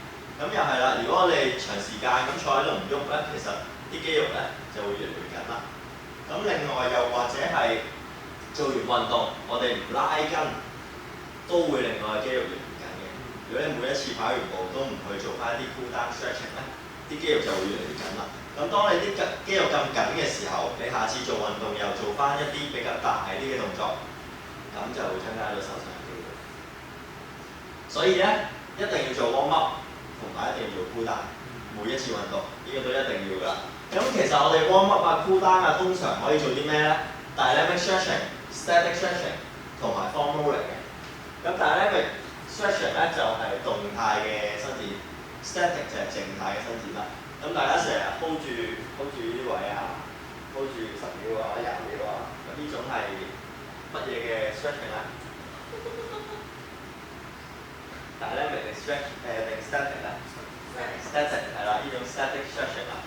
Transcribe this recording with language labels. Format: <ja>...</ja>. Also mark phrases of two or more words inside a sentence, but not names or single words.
<yue>咁又係啦，如果我哋長時間咁坐喺度唔喐咧，其實啲肌肉咧就會越嚟越緊啦。咁另外又或者係做完運動，我哋唔拉筋，都會令我嘅肌肉越嚟越緊嘅。如果你每一次跑完步都唔去做翻啲</yue> <en>cool down stretching</en> <yue>咧，啲肌肉就會越嚟越緊啦。咁當你啲肌肉咁緊嘅時候，你下次做運動又做翻一啲比較大啲嘅動作，咁就會增加咗受傷嘅機會。所以咧，一定要做</yue> <en>warm up，</en> <yue>同埋一定要做</yue> <en>cool down，</en> <yue>每一次運動呢個都一定要㗎。咁其實我哋</yue> <en>warm up</en> <yue>啊、</yue> <en>cool down</en> <yue>啊，通常可以做啲咩咧 ？</yue> <en>Dynamic stretching、static stretching</en> <yue>同埋</yue> <en>foam rolling</en> <yue>嘅。咁</yue> <en>Dynamic stretching</en> <yue>咧就係動態嘅伸展 ，static 就係靜態嘅伸展啦。咁大家成日 hold 住呢啲位啊 ，hold 住10秒啊、20秒啊，咁呢種係乜嘢嘅 stretching 咧？</yue> <en>Dynamic stretch</en> <yue>定 static 咧 ？static 係啦，呢種</yue> <en>static stretching</en> <yue>啦。</yue>